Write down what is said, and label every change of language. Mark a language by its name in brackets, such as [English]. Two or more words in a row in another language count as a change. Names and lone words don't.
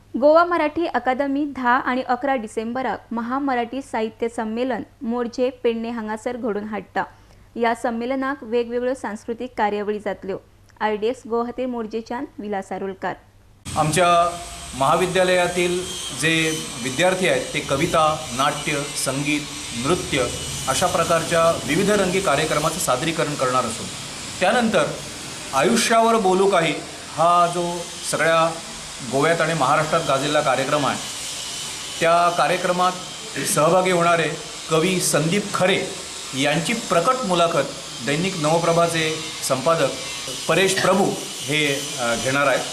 [Konkani] गोवा मराठी अकादमी 10 आणि 11 डिसेंबराक महामराठी साहित्य संमेलन मोरजे पेडणे हांगासर घडून हाडटा। या संमेलनाक वेगवेगळ्यो सांस्कृतिक कार्यावळी जातल्यो। RDX गुवाहाटी मोरजेच्यान विलास आरोलकार। [Marathi] आमच्या महाविद्यालयातील जे विद्यार्थी आहेत ते कविता, नाट्य, संगीत, नृत्य अशा प्रकारच्या विविध रंगी कार्यक्रमाचं सादरीकरण करणार असून त्यानंतर आयुष्यावर बोलू काही हा जो सगळ्या गोव्यात आणि महाराष्ट्रात गाजलेला कार्यक्रम आहे, त्या कार्यक्रमात सहभागी होणारे कवी संदीप खरे यांची प्रकट मुलाखत दैनिक नवप्रभाचे संपादक परेश प्रभू हे घेणार आहेत।